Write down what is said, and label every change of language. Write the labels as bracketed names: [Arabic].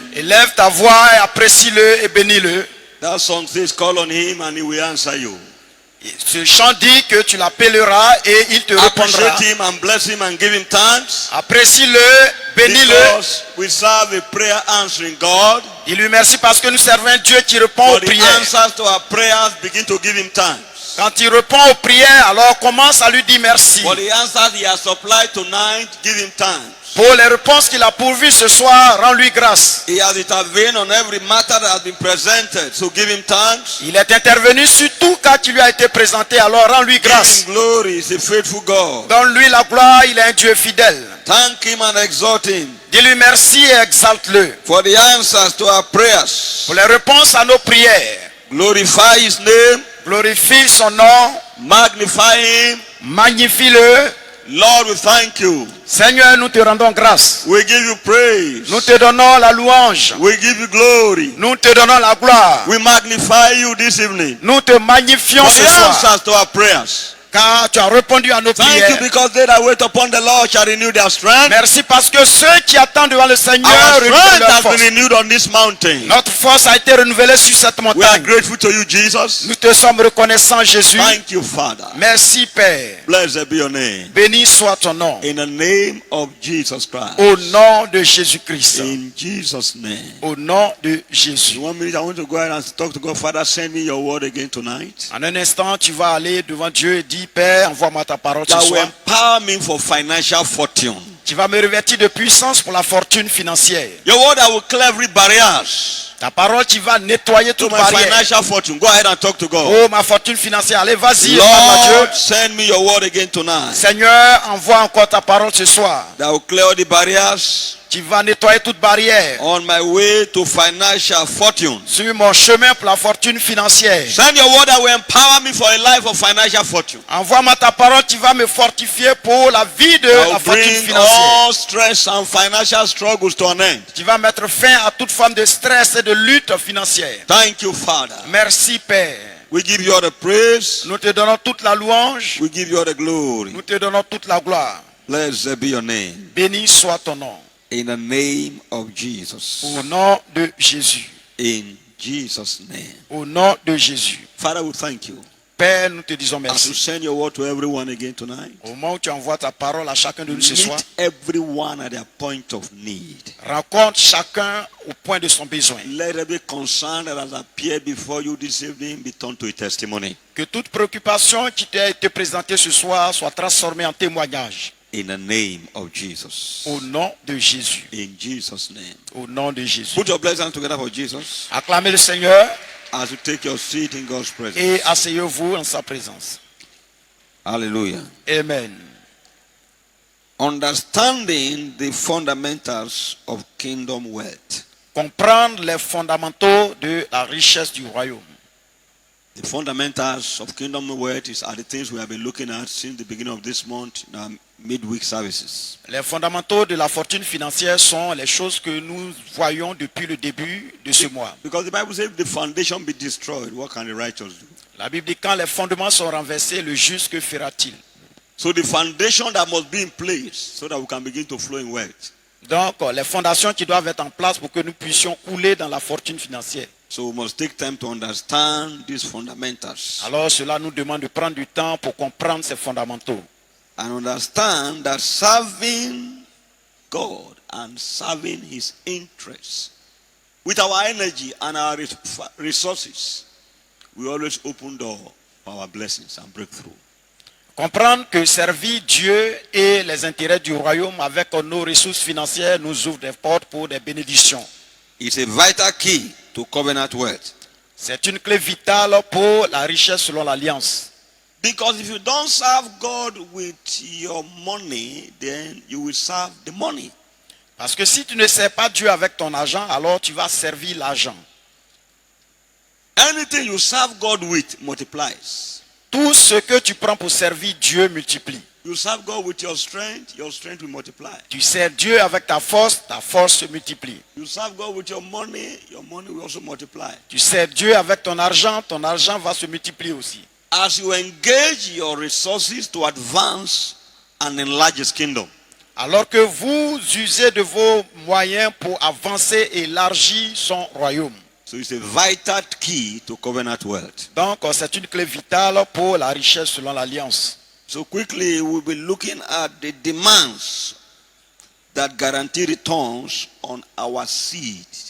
[French] Élève ta voix et apprécie-le et bénis-le. [English] That song says, call on him and he will answer you. [French] Ce chant dit que tu l'appelleras et il te répondra. [English] Appreciate him and bless him and give him thanks. [French] Apprécie-le, bénis-le. [English] Because we serve a prayer answering God. [French] Dis-lui merci parce que nous servons un Dieu qui répond aux [English] For the [French] prières. [English] answers to our prayers, begin to give him thanks. [French] Quand il répond aux prières, alors commence à lui dire merci. [English] For the answers he has supplied tonight, give him thanks. [French] Pour les réponses qu'il a pourvues ce soir, rends-lui grâce. [English] He has intervened on every matter that has been presented, so give him thanks. [French] Il est intervenu sur tout cas qui lui a été présenté, alors rends-lui grâce. [English] Give him glory, he's a faithful God. [French] Donne-lui la gloire, il est un Dieu fidèle. [English] Thank him and exalt him. [French] Dis-lui merci et exalte-le. [English] For the answers to our prayers. [French] Pour les réponses à nos prières. [English] Glorify his name. [French] Glorifie son nom. [English] Magnify him. [French] Magnifie-le. [English] Lord, we thank you. [French] Seigneur, nous te rendons grâce. [English] We give you praise. [French] Nous te donnons la louange. [English] We give you glory. [French] Nous te donnons la gloire. [English] We magnify you this evening. [French] Nous te magnifions [English] For [French] ce [English] the [French] soir. [English] answers to our prayers. [French] Car tu as répondu à nos [English] Thank [French] prières. [English] you because they that wait upon the Lord shall renew their strength. [French] Merci parce que ceux qui attendent devant le Seigneur [English] Our [French] renouvellent [English] strength [French] leur [English] has [French] force. [English] been renewed on this mountain. [French] Notre force a été renouvelée sur cette [English] We are [French] montagne. [English] grateful to you, Jesus. [French] Nous te sommes reconnaissants, Jésus. [English] Thank you, Father. [French] Merci, Père. [English] Blessed be your name. [French] Béni soit ton nom. [English] In the name of Jesus Christ. [French] Au nom de Jésus-Christ. [English] In Jesus' name. [French] Au nom de Jésus. [English] In 1 minute, I want to go ahead and talk to God. Father, send me your word again tonight. [French] En un instant, tu vas aller devant Dieu et dire, Père, envoie-moi ta parole ce [English] That will [French] soir. [English] empower me for financial fortune. [French] Tu vas me revêtir de puissance pour la fortune financière. [English] Your word that will clear every barriers. [French] Ta parole, tu vas nettoyer [English] To [French] toute [English] my [French] barrière. [English] financial fortune. Go ahead and talk to God. [French] Oh, ma fortune financière. Allez, vas-y, parle à [English] Lord, [French] Dieu. [English] send me your word again tonight. [French] Seigneur, envoie encore ta parole ce soir. [English] That will clear all the barriers [French] Tu vas nettoyer toute barrière. [English] on my way to financial fortune. [French] Sur mon chemin pour la fortune financière. [English] Send your word that will empower me for a life of financial fortune. [French] Envoie-moi ta parole, tu vas me fortifier pour la vie de [English] That [French] la [English] will [French] fortune [English] bring [French] financière. [English] all stress and financial struggles to an end. [French] Tu vas mettre fin à toute forme de stress et de lutte financière. [English] Thank you, Father. [French] Merci, Père. [English] We give you all the praise. [French] Nous te donnons toute la louange. [English] We give you all the glory. [French] Nous te donnons toute la gloire. [English] Blessed be your name. [French] Béni soit ton nom. [English] In the name of Jesus. [French] Au nom de Jésus. [English] In Jesus' name. [French] Au nom de Jésus. [English] Father, we thank you. [French] Père, nous te disons [English] As you [French] merci. [English] send your word to everyone again tonight. [French] Au moment où tu envoies ta parole à chacun de nous ce soir, [English] Meet everyone at their point of need. [French] rencontre chacun au point de son besoin. [English] Let every concern that has appeared before you this evening be turned to a testimony. [French] Que toute préoccupation qui t'a été présentée ce soir soit transformée en témoignage. [English] In the name of Jesus. [French] Au nom de Jésus. [English] In Jesus' name. [French] Au nom de Jésus. [English] Put your blessings together for Jesus [French] Acclamez le Seigneur [English] as you take your seat in God's presence. [French] et asseyez-vous en sa présence. Hallelujah. Amen. [English] Understanding the fundamentals of kingdom wealth. [French] Comprendre les fondamentaux de la richesse du royaume. [English] The fundamentals of kingdom wealth are the things we have been looking at since the beginning of this month in our midweek services. [French] Les fondamentaux de la fortune financière sont les choses que nous voyons depuis le début de ce mois. [English] Because the Bible says if the foundation be destroyed, what can the righteous do? [French] La Bible dit quand les fondements sont renversés, le juste que fera-t-il? [English] So the foundation that must be in place so that we can begin to flow in wealth. [French] Donc, les fondations qui doivent être en place pour que nous puissions couler dans la fortune financière. [English] So we must take time to understand these fundamentals. [French] Alors, cela nous demande de prendre du temps pour comprendre ces fondamentaux. [English] And understand that serving God and serving His interests with our energy and our resources, we always open door for our blessings and breakthrough. [French] Comprendre que servir Dieu et les intérêts du royaume avec nos ressources financières nous ouvre des portes pour des bénédictions. [English] It's a vital key to covenant wealth. [French] C'est une clé vitale pour la richesse selon l'alliance. [English] Because if you don't serve God with your money, then you will serve the money. [French] Parce que si tu ne sers pas Dieu avec ton argent, alors tu vas servir l'argent. [English] Anything you serve God with multiplies. [French] Tout ce que tu prends pour servir Dieu multiplie. [English] You serve God with your strength will multiply. [French] Tu sers Dieu avec ta force se multiplie. [English] You serve God with your money will also multiply. [French] Tu sers Dieu avec ton argent va se multiplier aussi. [English] As you engage your resources to advance and enlarge His kingdom. [French] Alors que vous usez de vos moyens pour avancer et élargir son royaume. [English] So it's a vital key to covenant wealth. [French] Donc c'est une clé vitale pour la richesse selon l'alliance. [English] So quickly we'll be looking at the demands that guarantee returns on our seed.